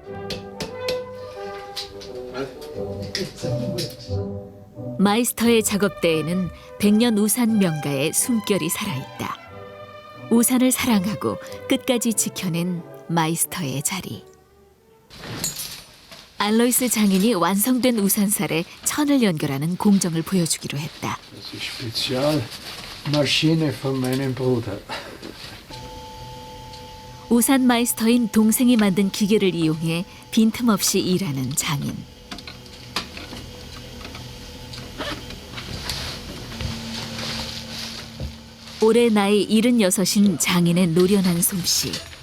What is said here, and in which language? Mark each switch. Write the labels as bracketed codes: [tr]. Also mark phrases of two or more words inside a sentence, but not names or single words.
[ko] 마이스터의 작업대에는 100년 우산 명가의 숨결이 살아있다. 우산을 사랑하고 끝까지 지켜낸 마이스터의 자리. 알로이스 장인이 완성된 우산살에 천을 연결하는 공정을 보여주기로 했다. [de] Das ist Spezialmaschine von meinem Bruder. [ko] 우산 마이스터인 동생이 만든 기계를 이용해 빈틈없이 일하는 장인. 올해 나이 76인 장인의 노련한 솜씨.